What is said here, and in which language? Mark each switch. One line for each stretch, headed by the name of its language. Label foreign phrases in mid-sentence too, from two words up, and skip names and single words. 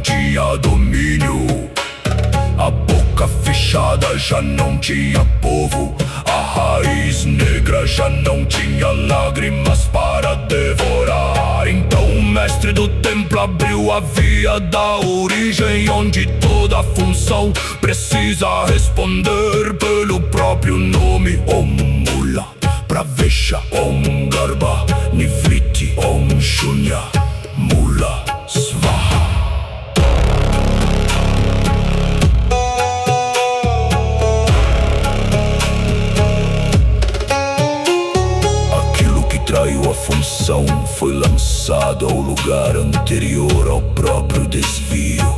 Portuguese: tinha domínio, a boca fechada já não tinha povo, a raiz negra já não tinha lágrimas para devorar. Então o mestre do templo abriu a via da origem, onde toda função precisa responder pelo próprio nome.
Sanskrit: Om Mula Pravesha, Om Garba Nivriti, Om Shunya Mula Svaha.
Portuguese: Aquilo que traiu a função foi lançado ao lugar anterior ao próprio desvio.